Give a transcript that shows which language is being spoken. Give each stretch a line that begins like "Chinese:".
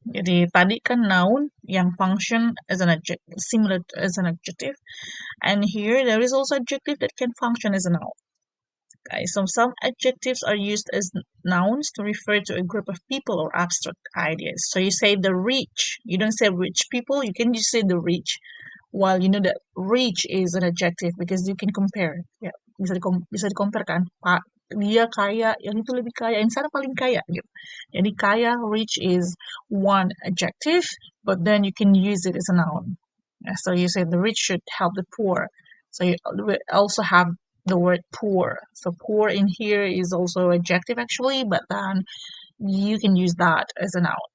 Indonesian: Jadi tadi kan
English: noun yang function as an adjective, similar as an adjective, and here there is also adjective that can function as a noun. Okay, so some adjectives are used as nouns to refer to a group of people or abstract ideas. So you say the rich, you don't say rich people, you can just say the rich. While you know that rich is an adjective because you can compare.
Indonesian: Ya, bisa di-compare kan. Pak, dia kaya, yang itu lebih kaya, yang sana paling kaya gitu. Jadi kaya,
English: rich is one adjective, but then you can use it as a noun. Yeah, so you say the rich should help the poor. So you also have the word poor. So poor in here is also adjective actually, but then you can use that as a noun.